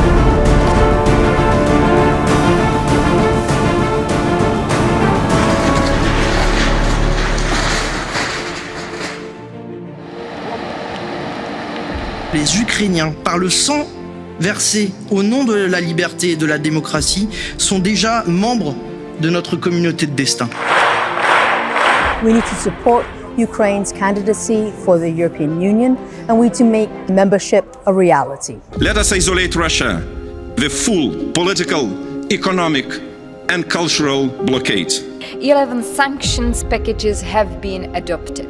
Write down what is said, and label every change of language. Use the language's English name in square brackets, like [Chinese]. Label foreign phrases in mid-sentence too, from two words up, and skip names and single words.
[French] Les Ukrainiens, par le sang versé au nom de la liberté et de la démocratie, sont déjà membres de notre communauté de destin. [English] We need to support Ukraine's candidacy for the European Union, and we need to make membership a reality. Let us isolate Russia, the full political, economic and cultural blockade. 11 sanctions packages have been adopted.